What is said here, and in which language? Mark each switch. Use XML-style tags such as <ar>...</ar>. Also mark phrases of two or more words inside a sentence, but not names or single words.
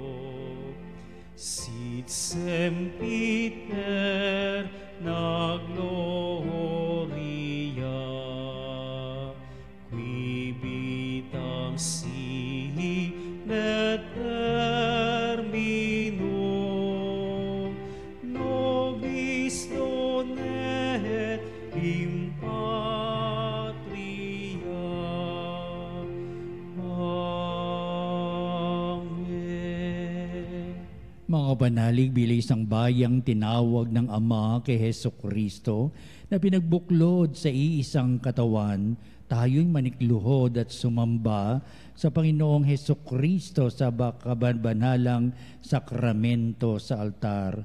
<la>sit sempiter na gloria, qui vitam sine termino, nobis donet in patria. Amen.</la> <tl>Mga banalig, bilang isang bayang tinawag ng Ama kay Hesukristo na pinagbuklod sa iisang katawan, tayo'y manikluhod at sumamba sa Panginoong Hesukristo sa kababanalang sakramento sa altar.</tl>